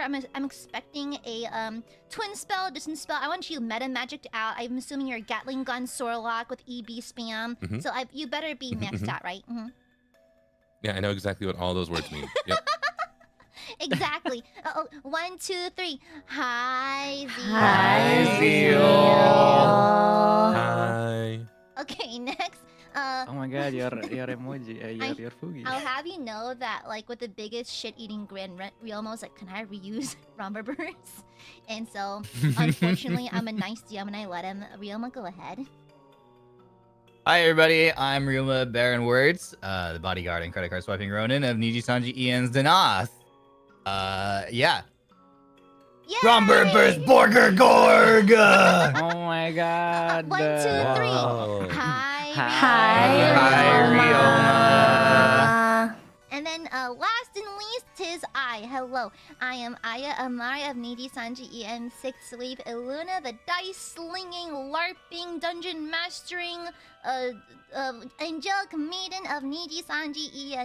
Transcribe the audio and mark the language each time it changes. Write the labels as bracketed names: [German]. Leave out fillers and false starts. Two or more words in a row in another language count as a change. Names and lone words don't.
[English] I'm expecting a twin spell, distance spell. I want you meta magicked out. I'm assuming you're a Gatling gun Sorlock with EB spam. Mhm. So you better be maxed out, right? Yeah, I know exactly what all those words mean. Yep. Exactly. 1, 2, 3. Hi, Zeal. Hi, Zeal. Hi. Okay, next. Oh my god, your emoji, your fugi. I'll have you know that, like, with the biggest shit-eating grin, Realmo's like, "Can I reuse Rumberburst?" And so, unfortunately, I'm a nice DM and I let him. Realmo, go ahead. Hi everybody, I'm Ryuma Baron Words, the bodyguard and credit card swiping Ronin of Nijisanji Ian's Danath. Yeah. Yay! Romberburst Borger Gorg! Oh my god. 1, 2, 3. Wow. Hi. Hi, Ryoma. And then, last and least, tis I. Hello, I am Aia Amare of Nijisanji Ian 6th Sleeve ILUNA, the dice-slinging, LARPing, dungeon mastering, angelic maiden of Nijisanji Ian.